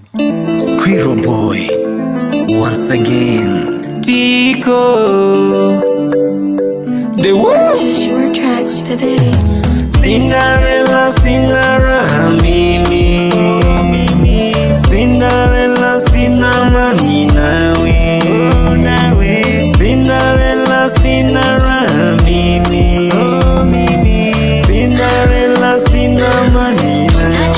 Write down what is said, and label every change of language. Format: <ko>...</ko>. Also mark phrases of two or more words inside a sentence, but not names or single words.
<en>Squirrel Boy, once again. Tico, the wolf. Purchase your tracks today.</en> <sw>Cinderella, sina raha mimi. Cinderella, sina amani nawe. Cinderella, sina raha mimi. Cinderella, sina amani nawe.</sw>